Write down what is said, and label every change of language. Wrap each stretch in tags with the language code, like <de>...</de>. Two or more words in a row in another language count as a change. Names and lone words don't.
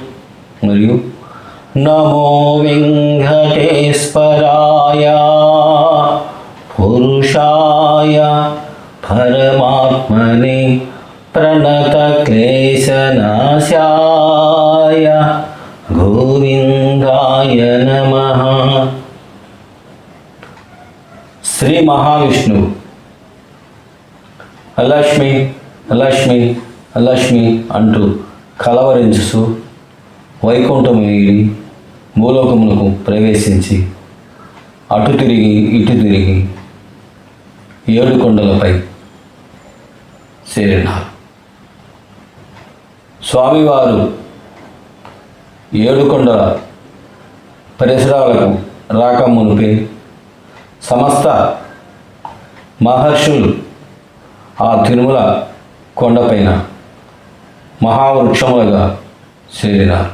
<sa>మరియు नमो वेङ्कटेश्वराय पुरुषाय परमात्मने प्रणतक्लेशनाशाय गोविंदाय नमः।</sa> <te>శ్రీ మహావిష్ణు అలక్ష్మీ అలక్ష్మీ అలక్ష్మీ అంటూ కలవరించుసు వైకుంఠము వీడి భూలోకమునకు ప్రవేశించి అటు తిరిగి ఇటు తిరిగి 7 కొండలపై చేరినారు. స్వామివారు 7 కొండల పరిసరాలకు రాకమునుపే సమస్త మహర్షులు ఆ తిరుమల కొండపైన మహావృక్షములుగా చేరినారు.</te>